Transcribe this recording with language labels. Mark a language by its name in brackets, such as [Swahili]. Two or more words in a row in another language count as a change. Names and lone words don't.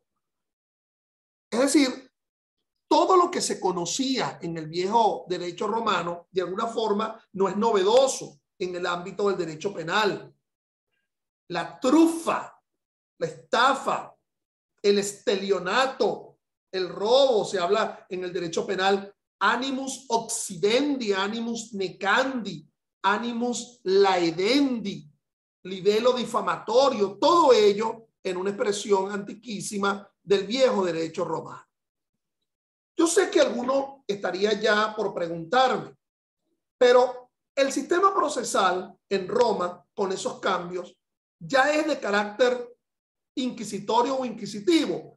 [Spanish] Es decir, todo lo que se conocía en el viejo derecho romano, de alguna forma, no es novedoso en el ámbito del derecho penal. La trufa, la estafa, el estelionato, el robo, se habla en el derecho penal, [Latin] animus occidendi, animus necandi, animus laedendi, [Spanish] libelo difamatorio, todo ello en una expresión antiquísima del viejo derecho romano. Yo sé que alguno estaría ya por preguntarme, pero el sistema procesal en Roma, con esos cambios, ¿ya es de carácter inquisitorio o inquisitivo?